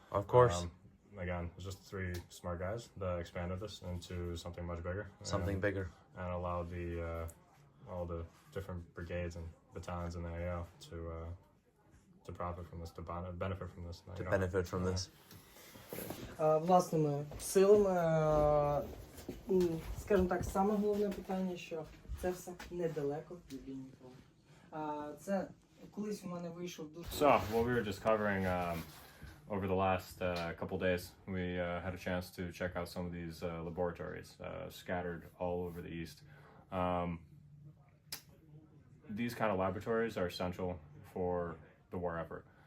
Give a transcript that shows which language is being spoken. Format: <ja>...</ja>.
<en>Of course. Again, it was just 3 smart guys that expanded this into something much bigger. Something bigger. And allowed the all the different brigades and battalions in the AO to profit from this, to benefit from this. To benefit from this.</en> <uk>Власними силами, скажімо так, саме головне питання, що це все недалеко від лінії фронту. Це колись у мене вийшов дуже...</uk> <en>So, what we were just covering over the last couple days, we had a chance to check out some of these laboratories scattered all over the East. These kind of laboratories are essential for the war effort.</en>